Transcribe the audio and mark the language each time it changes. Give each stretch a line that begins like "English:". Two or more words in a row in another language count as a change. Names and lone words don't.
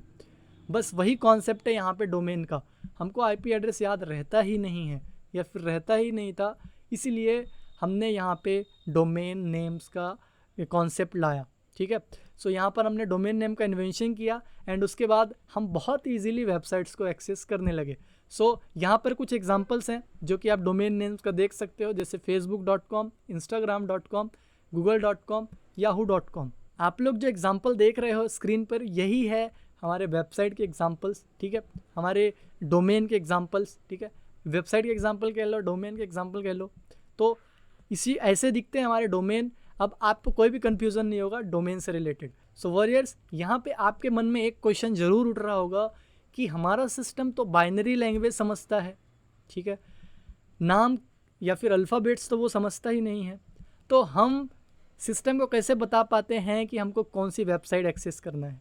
Hindi: बस वही कॉन्सेप्ट है यहाँ पे डोमेन का। हमको
English: IP address
Hindi: याद रहता ही नहीं है या फिर रहता ही नहीं था, इसीलिए हमने यहाँ पे
English: domain names
Hindi: का कॉन्सेप्ट लाया। ठीक है, सो यहाँ पर हमने
English: domain name
Hindi: का इन्वेंशन किया एंड उसके बाद हम बहुत
English: easily websites
Hindi: को एक्सेस करने लगे। सो यहाँ पर कुछ एग्जांपल्स हैं जो कि आप
English: domain names
Hindi: का देख सकते हो, जैसे facebook.com, instagram.com, google.com, yahoo.com। आप लोग जो एग्जांपल देख रहे हो स्क्रीन पर, यही है हमारे वेबसाइट के एग्जांपल्स, ठीक है, हमारे डोमेन के एग्जांपल्स, ठीक है, वेबसाइट के एग्जांपल कह लो, डोमेन के एग्जांपल कह लो, तो इसी ऐसे दिखते हैं हमारे डोमेन। अब आपको कोई भी कंफ्यूजन नहीं होगा डोमेन से रिलेटेड।
English: so warriors,
Hindi: यहाँ पे आपके मन में एक क्वेश्चन जरूर उठ रहा होगा कि हमारा सिस्टम तो
English: binary language
Hindi: समझता है, ठीक है, नाम या फिर अल्फ़ाबेट्स तो वो समझता ही नहीं है, तो हम सिस्टम को कैसे बता पाते हैं कि हमको कौन सी
English: website access
Hindi: करना है?